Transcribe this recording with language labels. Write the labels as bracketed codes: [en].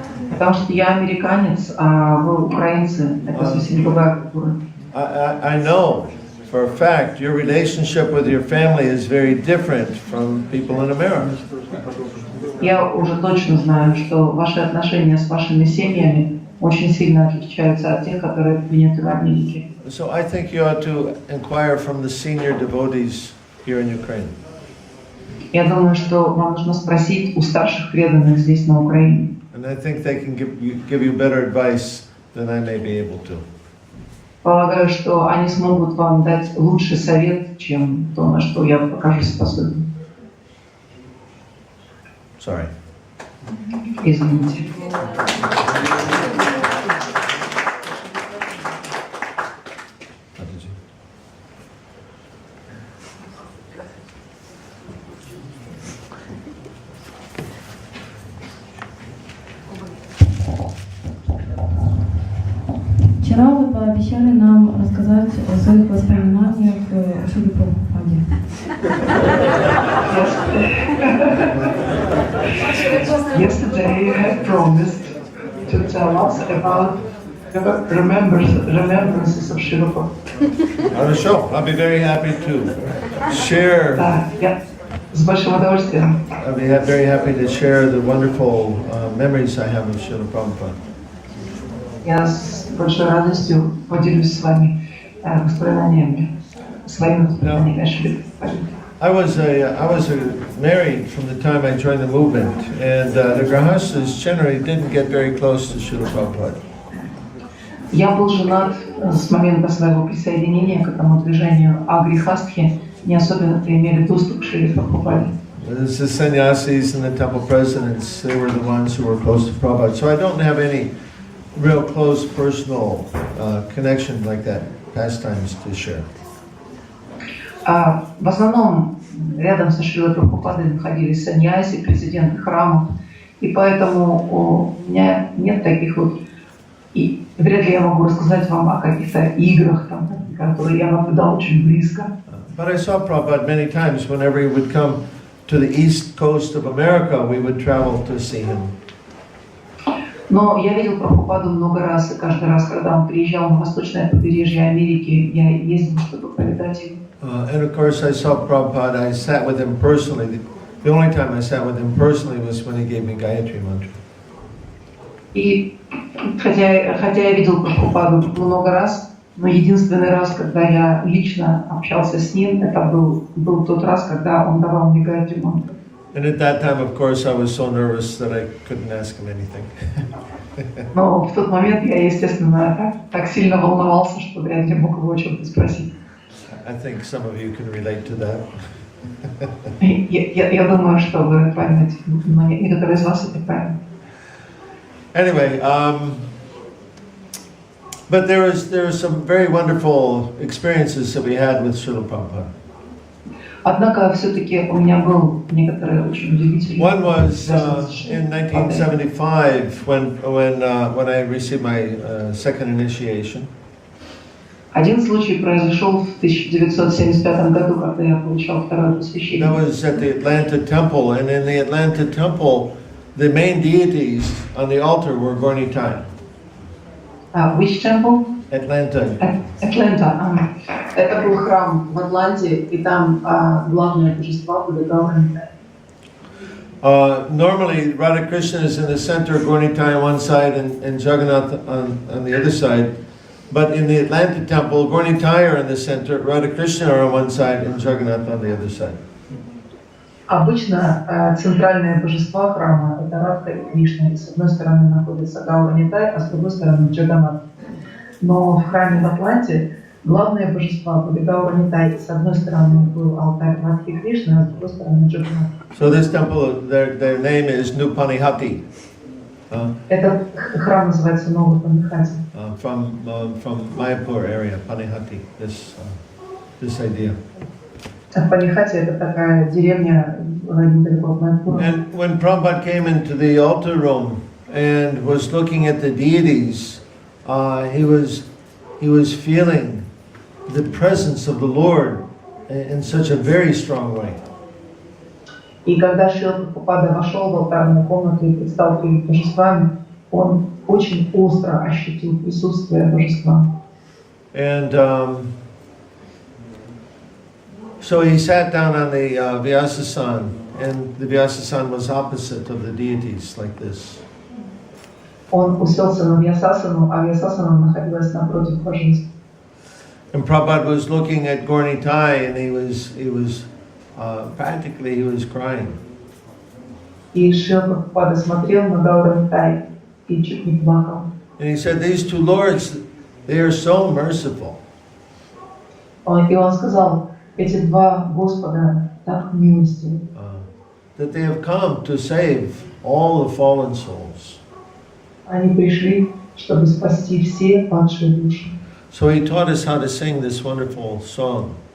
[ru] Потому что я американец, а вы украинцы. Это совсем другая культура. [en] I know for a fact your relationship with your family is very different from people in America. [ru] Я уже точно знаю, что ваши отношения с вашими семьями очень сильно отличаются от тех, которые приняты в Америке. [en] So I think you ought to inquire from the senior devotees here in Ukraine. [ru] Я думаю, что вам нужно спросить у старших преданных здесь, на Украине. [en] And I think they can give you better advice than I may be able to. [ru] Полагаю, что они смогут вам дать лучший совет, чем то, на что я покажусь способен. [en] Sorry. [ru] Извините. Вчера вы пообещали нам рассказать о своих воспоминаниях о Шриле Прабхупаде. [en] Yesterday you had promised to tell us about remembrances of Srila Prabhupada. Sure, I'll be very happy to share. [ru] Да, я с большим удовольствием. [en] I'll be very happy to share the wonderful memories I have of Srila Prabhupada. [ru] Я с большой радостью поделюсь с вами воспоминаниями, своими воспоминаниями о Шриле Прабхупаде. [en] I was married from the time I joined the movement, and the grahastas generally didn't get very close to Srila Prabhupada. [ru] Я был женат с момента своего присоединения к этому движению, а грехастхи не особенно имели доступ к Шриле Прабхупаде. [en] The sannyasis and the temple presidents, they were the ones who were close to Prabhupada. So I don't have any real close personal connection like that, pastimes to share. [ru] В основном рядом со Шрилой Прабхупадой находились саньяси, президенты храмов, и поэтому у меня нет таких вот, и вряд ли я могу рассказать вам о каких-то играх, там, которые я наблюдал очень близко. [en] But I saw Prabhupada many times. Whenever he would come to the east coast of America, we would travel to see him. [ru] Но я видел Прабхупаду много раз, и каждый раз, когда он приезжал на восточное побережье Америки, я ездил, чтобы повидать его. [en] And of course, I saw Prabhupada. I sat with him personally. The only time I sat with him personally was when he gave me Gayatri mantra. [ru] И хотя я видел Прабхупаду много раз, но единственный раз, когда я лично общался с ним, это был тот раз, когда он давал мне Гayatri мантру. [en] And at that time, of course, I was so nervous that I couldn't ask him anything. [ru] Но в тот момент я, естественно, так сильно волновался, что вряд ли мог его о чем-то спросить. [en] I think some of you can relate to that. [ru] Я думаю, что вы поймете, некоторые из вас это поймут. [en] Anyway, but there were some very wonderful experiences that we had with Srila Prabhupada. [ru] Однако все-таки у меня был некоторые очень удивительные. [en] One was in 1975 when I received my second initiation. [ru] Один случай произошел в 1975 году, когда я получал второе посвящение. [en] That was at the Atlanta Temple, and in the Atlanta Temple, the main deities on the altar were Gornitai. Which temple? Atlanta. [ru] Атланта. Это был храм в Атланте, и там главное божество были Горнитай. [en] Normally, Radha Krishna is in the center, Gornitai on one side, and Jagannath on the other side. But in the Atlanta temple, Gornitai are in the center, Radha Krishna are on one side, and Jagannath on the other side. [ru] Обычно центральное божество храма – это Радха и Кришна, и с одной стороны находится Горнитай, а с другой стороны Джаганнат. Но в храме в Атланте главные божества были Горнитай, и с одной стороны был алтарь Радхи Кришны, а с другой стороны Джаганнат. [en] So this temple, their name is Nupanihati. [ru] Этот храм называется Новый Панихати. [en] From Mayapur area, Panihati, this idea. [ru] Панихати – это такая деревня недалеко от Майпура. [en] And when Prabhupada came into the altar room and was looking at the deities, he was feeling the presence of the Lord in such a very strong way. [ru] И когда Шрила Прабхупада вошел в алтарную комнату и предстал перед божествами, он очень остро ощутил присутствие божества. [en] And so he sat down on the Vyasasan, and the Vyasasan was opposite of the deities, like this. [ru] Он уселся на Вьясасану, а Вьясасана находилась напротив божеств. [en] And Prabhupada was looking at Gornitai, and he was practically he was crying. [ru] И Шрила Прабхупада смотрел на Гауру Нитай и чуть не плакал. [en] And he said, these two lords, they are so merciful. [ru] И он сказал, эти два Господа так милостивы, [en] That they have come to save all the fallen souls. [ru] они пришли, чтобы спасти все падшие души. [en] So he taught us how to sing this wonderful song.